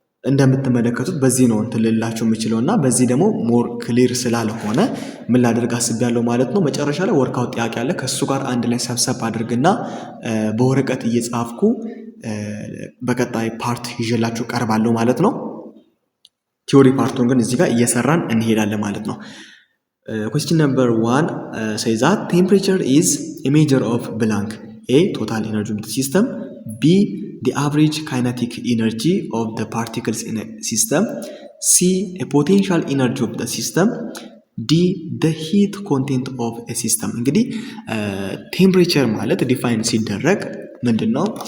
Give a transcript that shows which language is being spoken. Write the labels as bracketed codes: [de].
[am] እንደምትመለከቱት በዚህ ነው እንትን ልላችሁ የምችለው እና በዚህ ደግሞ ሞር ክሊር ስላልሆነ ምን ላደርግ አስቤያለሁ ማለት ነው። መጨረሻ ላይ ወርክአውት ጥያቄ አለ። ከእሱ ጋር አንድ ላይ ሰብሰብ አድርግና በወረቀት እየጻፍኩ በቀጣይ ፓርት ይዤላችሁ ቀርባለሁ ማለት ነው። ቲዮሪ ፓርቱን ግን እዚህ ጋር እየሰራን እንሄዳለን ማለት ነው። [en] question number 1 says that temperature is a measure of blank. A, total energy of the system. B, the average kinetic energy of the particles in a system. C, a potential energy of the system. D, the heat content of a system. [am] እንግዲህ ቴምፕሬቸር ማለት ዲፋይን ሲደረግ ምንድን ነው?